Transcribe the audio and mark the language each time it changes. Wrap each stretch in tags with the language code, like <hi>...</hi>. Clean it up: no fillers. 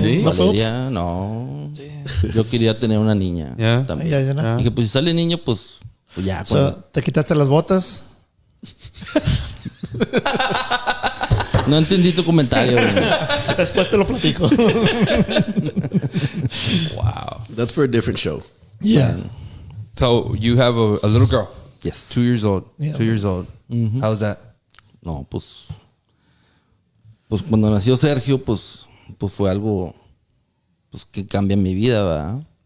<es>¿Sí? ¿No fue Ups? Valeria, no. Yo quería tener una niña.</es> <en>Yeah.</en> <es>También. Ya, ya, no. Dije, pues si sale niño, pues ya. O sea, ¿te quitaste las botas? No entendí tu comentario. Güey. Después te lo platico.</es> <en>Wow. That's for a different show. Yeah. So you have a little girl, Yes. 2 years old. Yeah. 2 years old. How's that?</en> <es>No, pues cuando nació Sergio, pues fue algo pues que cambia mi vida, ¿verdad?</es>